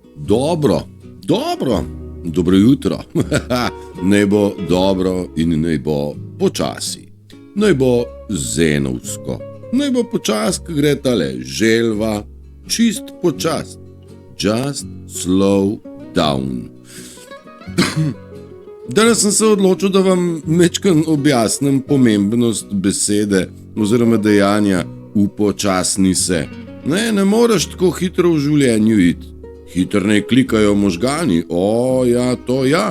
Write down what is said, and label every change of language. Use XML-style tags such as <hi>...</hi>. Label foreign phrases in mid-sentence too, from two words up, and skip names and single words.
<sl>Dobro jutro. Naj bo dobro in naj bo počasi. Naj bo zenovsko. Naj bo počas, ko gre tale želva, čist počas.</sl> <en>Just slow down.</en> <sl>Danes sem se odločil, da vam mečkan objasnim pomembnost besede oziroma dejanja upočasni se. Ne moreš tako hitro v življenju iti. Hitro ne klikajo možgani, ja.</sl>